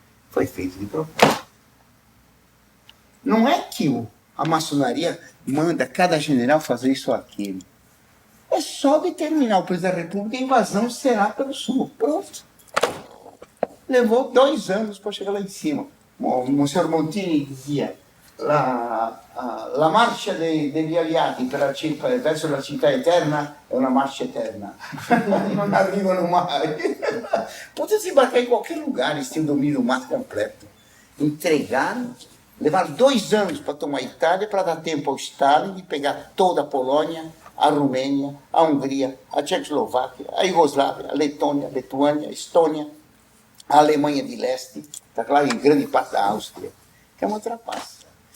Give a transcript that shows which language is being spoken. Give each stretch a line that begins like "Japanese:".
Portuguese: Foi feito de propósito. Não é que a maçonaria manda cada general fazer isso ou aquilo. É só determinar o presidente da República, a invasão será pelo sul. Pronto. Levou 2 anos para chegar lá em cima. O Monsignor Montini dizia:
Italian: la marcia degli aliati verso la città eterna è una marcia eterna. Non arrivano mai.
Portuguese: Podia desembarcar em qualquer lugar, eles tinham domínio do mato completo. Entregaram, levaram 2 anos para tomar a Itália, para dar tempo ao Stalin de pegar toda a Polônia, a Romênia, a Hungria, a Tchecoslováquia, a Iugoslávia, a Letônia, a Lituânia, a Estônia, a Alemanha de Leste, está claro, e grande parte da Áustria, que é uma trapaça.